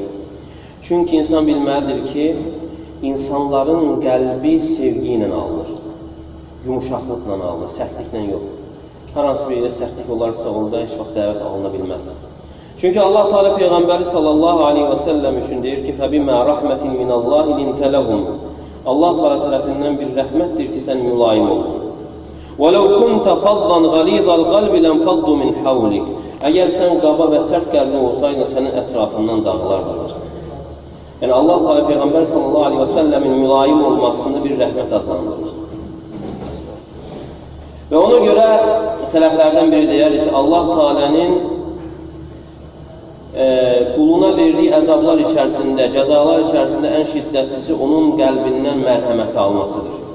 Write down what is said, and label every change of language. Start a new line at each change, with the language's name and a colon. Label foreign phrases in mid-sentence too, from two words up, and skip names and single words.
Azerbaijani: Çünki insan bilməlidir ki, insanların qəlbi sevgi ilə alınır, yumuşaqlıqla alınır, səhvliklə yox. Hər hansı bir ilə səhvlik olarsa, orada heç vaxt dəvət alına bilməz. Çünki Allah Teala Peyğəmbəri
Arabic: صلى الله عليه وسلم
Azerbaijani: üçün deyir ki,
Arabic: فَبِمَا رَحْمَةٍ مِنَ اللّٰهِ لِنْتَ لَهُمْ
Azerbaijani: Allah Teala tərəfindən bir rəhmətdir ki, sən mülayim olun.
Arabic: وَلَوْ كُنْتَ فَضًّا غَلِيظَ الْقَلْبِ لَنْفَضُّوا مِنْ حَوْلِكَ
Azerbaijani: Əgər sən qaba və sərt qəlbli olsaydın, sənin ətrafından dağılardılar. Yəni Allah Teala Peyğəmbər
Arabic: صلى الله عليه وسلم
Azerbaijani: mülayim olmasını bir rəhmət adlandırır. Və ona görə sələflərdən biri deyər ki, Allah Teala'nın quluna verdiyi əzablar içərisində, cəzalar içərisində ən şiddətlisi onun qəlbindən mərhəməti almasıdır.